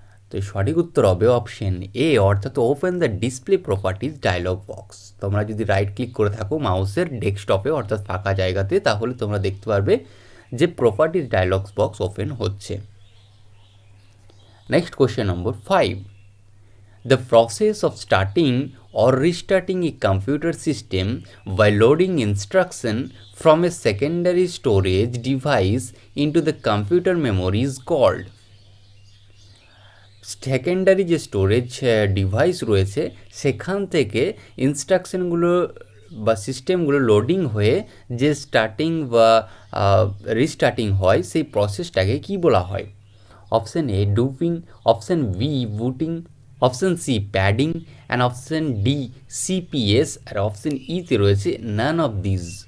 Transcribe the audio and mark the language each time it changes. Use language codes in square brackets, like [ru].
[bn] তো সঠিক উত্তর হবে অপশন এ, অর্থাৎ [en] Open the display properties dialog box. [bn] তোমরা যদি রাইট ক্লিক করে থাকো মাউসের ডেস্কটপে, অর্থাৎ ফাঁকা জায়গাতে, তাহলে তোমরা দেখতে পারবে যে প্রপার্টিজ ডায়লগ বক্স ওপেন হচ্ছে। [en] Next question number 5, the process of starting or restarting a computer system by loading instruction from a secondary storage device into the computer memory is called. [bn] Secondary যে storage device রয়েছে সেখান থেকে ইনস্ট্রাকশনগুলো বা সিস্টেমগুলো loading হয়ে যে starting বা restarting হয় সেই প্রসেসটাকে কি বলা হয়? [en] Option A duping, option B booting, option C padding and option D CPS, আর option ইতে রয়েছে none of this.